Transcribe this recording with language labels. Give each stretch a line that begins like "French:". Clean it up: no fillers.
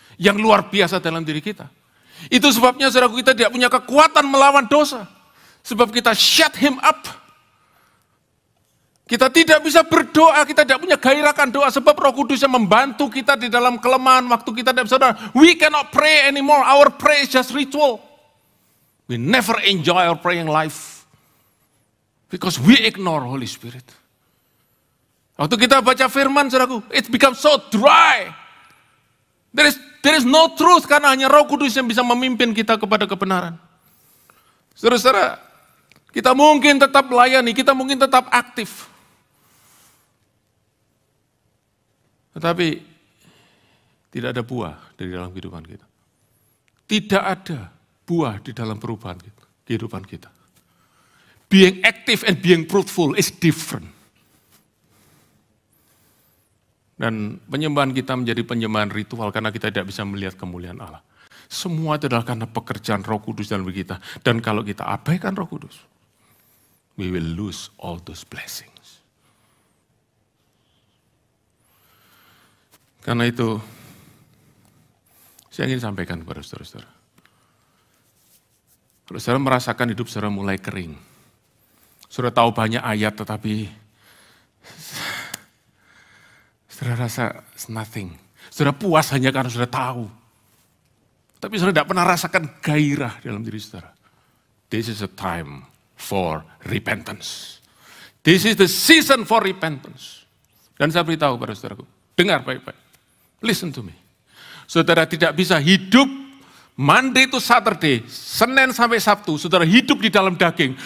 Indonesian: yang luar biasa dalam diri kita. Itu sebabnya saudaraku, kita tidak punya kekuatan melawan dosa. Sebab kita
English: shut him up.
Indonesian: Kita tidak bisa berdoa, kita tidak punya gairahkan doa. Sebab Roh Kudus yang membantu kita di dalam kelemahan waktu kita tidak bisa.
English: We cannot pray anymore, our prayer is just ritual. We never enjoy our praying life. Because we ignore Holy Spirit.
Indonesian: Waktu kita baca firman, saudaraku,
English: it becomes so dry. There is no truth,
Indonesian: karena hanya Roh Kudus yang bisa memimpin kita kepada kebenaran. Saudara-saudara, kita mungkin tetap melayani, kita mungkin tetap aktif. Tetapi tidak ada buah di dalam kehidupan kita. Tidak ada buah di dalam perubahan kita, kehidupan kita.
English: Being active and being fruitful is different.
Indonesian: Dan penyembahan kita menjadi penyembahan ritual karena kita tidak bisa melihat kemuliaan Allah. Semua itu adalah karena pekerjaan Roh Kudus dalam diri kita. Dan kalau kita abaikan Roh Kudus,
English: we will lose all those blessings.
Indonesian: Karena itu, saya ingin sampaikan kepada saudara-saudara. Kalau saudara merasakan hidup saudara mulai kering, saudara tahu banyak ayat tetapi saudara rasa
English: it's nothing.
Indonesian: Saudara puas hanya karena saudara tahu. Tapi saudara tidak pernah rasakan gairah dalam diri saudara.
English: This is a time for repentance. This is the season for repentance.
Indonesian: Dan saya beritahu pada saudaraku, dengar baik-baik.
English: Listen to me.
Indonesian: Saudara tidak bisa hidup
English: Monday to Saturday,
Indonesian: Senin sampai Sabtu, saudara hidup di dalam daging.